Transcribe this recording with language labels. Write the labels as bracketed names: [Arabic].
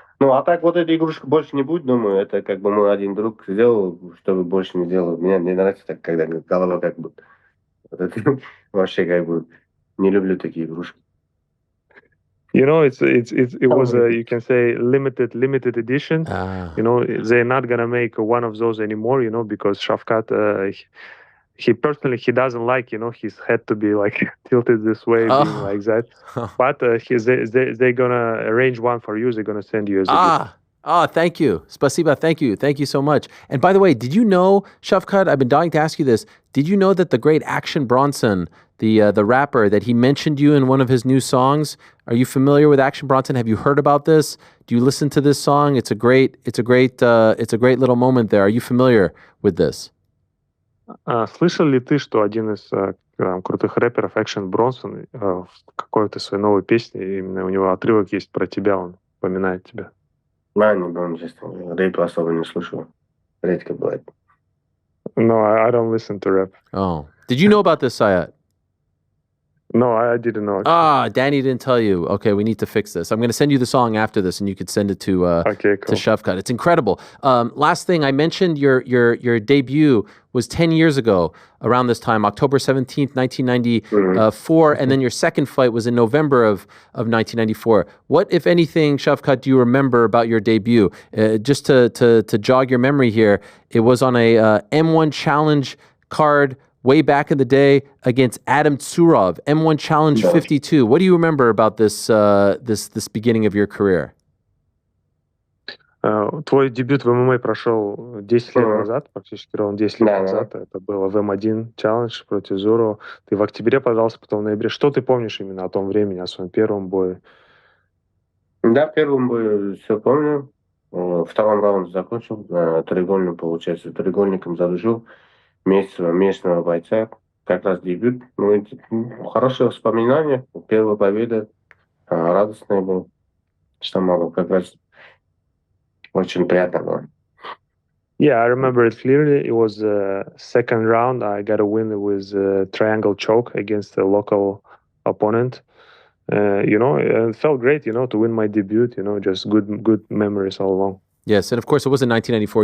[Russian] Ну, а так вот эта игрушка больше не будет, думаю, это как бы мой один друг сделал, чтобы больше не делал. Мне не нравится так, когда голова как бы... Вот это, вообще как бы не люблю такие игрушки. [English] It was you can say limited edition. They're not gonna make one of those anymore. Because Shavkat, he doesn't like his head to be like tilted this way, being like that. But they're gonna arrange one for you. They're gonna send you as a gift. Thank you. Spasiba, thank you. Thank you so much. And by the way, did you know, Shavkat, I've been dying to ask you this, did you know that the great Action Bronson, the rapper, that he mentioned you in one of his new songs? Are you familiar with Action Bronson? Have you heard about this? Do you listen to this song? It's a great little moment there. Are you familiar with this? [Russian] Слышал ли ты, что один из крутых рэперов, Action Bronson, в какой-то своей новой песне, именно у него отрывок есть про тебя, он упоминает тебя? Не помню, честно. Рэп особо не слушаю. Редко бывает. [English] No, I don't listen to rap. Oh. Did you know about this, Sayat? No, I didn't know. Danny didn't tell you. Okay, we need to fix this. I'm going to send you the song after this, and you could send it to Okay, cool. Shavkat. It's incredible. Last thing I mentioned, your debut was 10 years ago, around this time, October 17th, 1994, and then your second fight was in November of 1994. What, if anything, Shavkat, do you remember about your debut? Just to jog your memory here, it was on a M1 Challenge card way back in the day against Adam Tsurov, M1 Challenge 52. What do you remember about this this beginning of your career? [Russian] Твой дебют в ММА прошел 10 лет назад, практически ровно 10 лет назад. Это было в М1 Challenge против Зурова. Ты в октябре подался, потом в ноябре. Что ты помнишь именно о том времени, о своем первом бое? Да, в первом бою все помню. В втором раунде закончил, треугольным, получается, треугольником задушил местного бойца. Как раз дебют. Хорошие воспоминания. Первая победа. Радостная была. Что могу, как раз очень приятно было. [English] Yeah, I remember it clearly. It was the second round. I got a win with a triangle choke against a local opponent. It felt great, to win my debut, just good memories all along. Yes, and of course, it wasn't 1994.